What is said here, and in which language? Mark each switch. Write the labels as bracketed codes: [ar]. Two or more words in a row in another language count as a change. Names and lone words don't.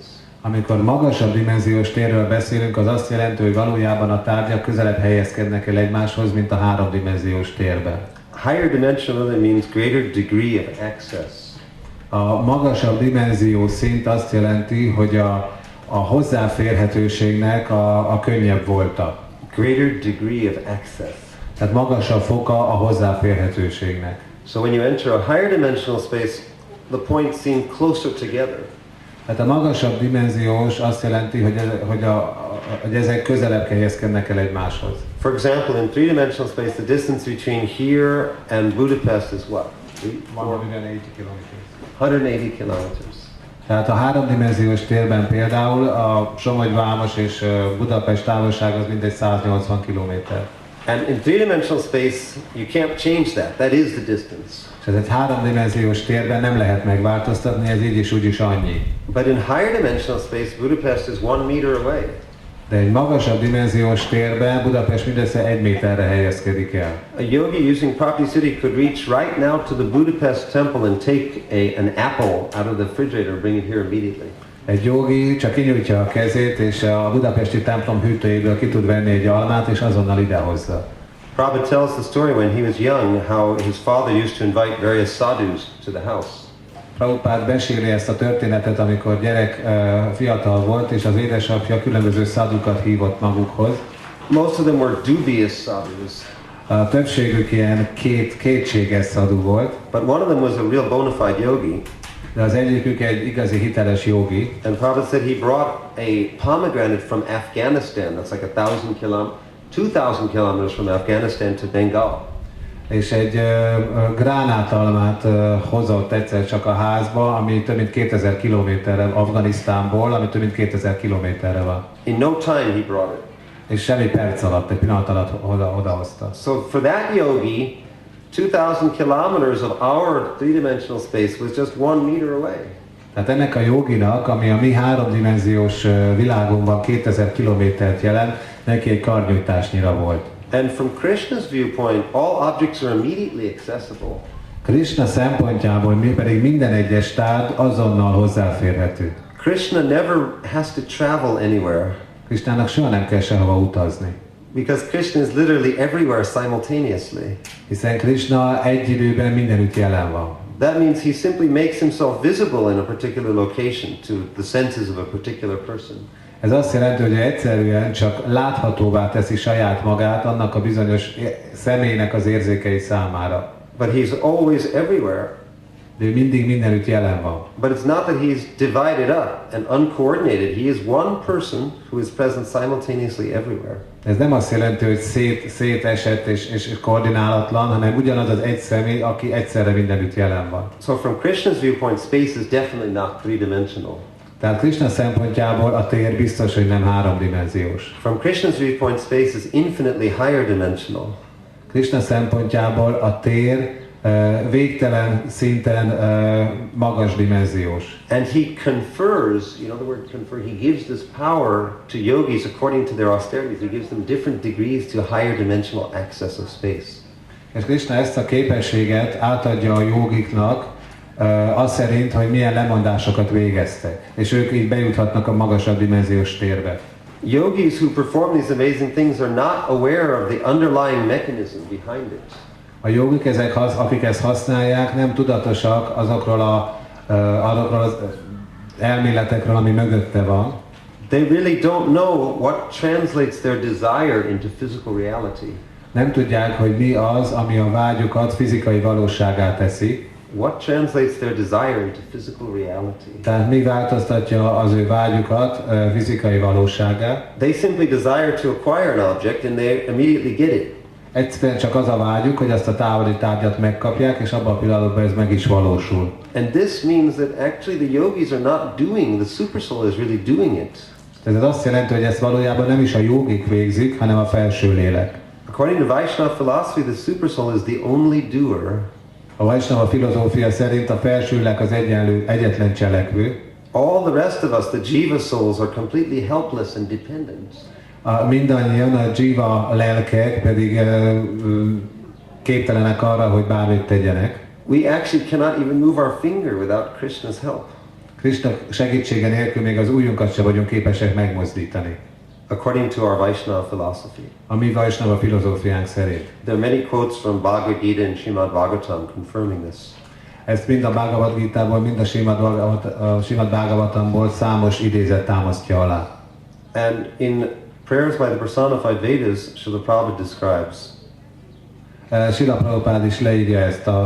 [hu] Amikor magasabb dimenziós térről beszélünk, az azt jelenti, hogy valójában a tárgyak közelebb helyezkednek el egymáshoz, mint a háromdimenziós térben. [en] Higher dimension really means greater degree of access. [hu] A magasabb dimenzió szint azt jelenti, hogy a hozzáférhetőségnek a könnyebb volta. [en] Greater degree of access. [hu] Tehát magasabb foka a hozzáférhetőségnek. [en] So when you enter a higher dimensional space, the points seem closer together. [hu] Tehát a magasabb dimenziós azt jelenti, hogy ezek közelebb helyezkednek el egymáshoz. [en] For example, in three-dimensional space, the distance between here and Budapest is what? 180 kilometers. 180 kilometers. [hu] Tehát a háromdimenziós térben például a Somogy-Vámos és Budapest távolság az mindegy 180 kilométer. [en] And in three-dimensional space, you can't change that. That is the distance. [hu] És ez egy háromdimenziós térben nem lehet megváltoztatni, ez így is úgy is annyi. [en] But in higher dimensional space, Budapest is 1 meter away. [hu] De egy magasabb dimenziós térben Budapest mindössze 1 méterre helyezkedik el. [en] A yogi using prapti-siddhi could reach right now to the Budapest temple and take an apple out of the refrigerator and bring it here immediately. [hu] Egy jogi csak kinyújtja a kezét, és a budapesti templom hűtőjéből ki tud venni egy almát, és azonnal idehozza. [en] Prabhupada tells the story when he was young, how his father used to invite various sadhus to the house. [hu] Prabhupád meséli ezt a történetet, amikor gyerek fiatal volt, és az édesapja különböző szadukat hívott magukhoz. [en] Most of them were dubious sadhus. [hu] A többségük ilyen kétséges szadú volt. [en] But one of them was a real bona fide yogi. [hu] De az egyikük egy igazi hiteles jogi. [en] And Prabhupada said he brought a pomegranate from Afghanistan. That's like 2,000 kilometers from Afghanistan to Bengal. [hu] És egy gránátalmát hozott egyszer csak a házba, ami több mint 2000 kilométerre Afganisztánból, ami több mint 2000 kilométerre van. [en] In no time he brought it. [hu] És semmi perc alatt, egy pillanat alatt odahozta. [en] So for that yogi, 2,000 kilometers of our three-dimensional space was just 1 meter away. [hu] Tehát ennek a joginak, ami a mi háromdimenziós világunkban 2000 kilométert jelent, neki egy karnyújtásnyira volt. [en] And from Krishna's viewpoint, all objects are immediately accessible. [hu] Krishna szempontjából mi pedig minden egyes tárgy azonnal hozzáférhető. [en] Krishna never has to travel anywhere. [hu] Krishnának soha nem kell sehova utazni. [en] Because Krishna is literally everywhere simultaneously. [hu] Hiszen Krishna egy időben mindenütt jelen van. [en] That means he simply makes himself visible in a particular location to the senses of a particular person. [hu] Ez azt jelenti, hogy egyszerűen csak láthatóvá teszi saját magát annak a bizonyos személynek az érzékei számára. [en] But he's always everywhere. [hu] De ő mindig mindenütt jelen van. [en] But it's not that he's divided up and uncoordinated. He is one person who is present simultaneously everywhere. [hu] Ez nem azt jelenti, hogy szétesett és koordinálatlan, hanem ugyanaz az egy személy, aki egyszerre mindenütt jelen van. [en] So from Krishna's viewpoint, space is definitely not three-dimensional. [hu] Tehát Krishna szempontjából a tér biztos, hogy nem háromdimenziós. [en] From Krishna's viewpoint, space is infinitely higher dimensional. [hu] Krishna szempontjából a tér végtelen szinten magas dimenziós. [en] And he confers, you know the word confer, he gives this power to yogis according to their austerities. He gives them different degrees to higher dimensional access of space. [hu] És Krishna ezt a képességet átadja a jogiknak, az szerint, hogy milyen lemondásokat végeztek, és ők így bejuthatnak a magasabb dimenziós térbe. [en] Yogis who perform these amazing things are not aware of the underlying mechanism behind it. [hu] A jogik, akik ezt használják, nem tudatosak azokról az elméletekről, ami mögötte van. [en] They really don't know what translates their desire into physical reality. [hu] Nem tudják, hogy mi az, ami a vágyukat fizikai valóságá teszi. [en] What translates their desire into physical reality? [hu] Tehát mi változtatja az ő vágyukat fizikai valóságá? [en] They simply desire to acquire an object and they immediately get it. [hu] Egyszerűen csak az a vágyuk, hogy azt a távoli tárgyat megkapják, és abban a pillanatban ez meg is valósul. [en] And this means that actually the yogis are not doing, the supersoul is really doing it. [hu] Ez azt jelenti, hogy ezt valójában nem is a jogik végzik, hanem a felső lélek. [en] According to Vaishnava philosophy, the supersoul is the only doer. [hu] A Vaishnava filozófia szerint a felső lélek az egyetlen cselekvő. [en] All the rest of us, the jiva souls, are completely helpless and dependent. [hu] Mindannyian a jiva lelkek pedig képtelenek arra, hogy bármit tegyenek. [en] We actually cannot even move our finger without Krishna's help. [hu] Krishna segítsége nélkül még az ujjunkat sem vagyunk képesek megmozdítani. [en] According to our Vaishnava philosophy. [hu] A mi Vaishnava filozófiánk szerint. [en] There are many quotes from Bhagavad Gita and Srimad Bhagavatam confirming this. [hu] Ezt mind a Bhagavad Gita-ból, mind a Srimad Bhagavatamból számos idézet támasztja alá. [en] And in Prayers by the Personified Vedas, Srila Prabhupada describes. [hu] Srila Prabhupada is leírja ezt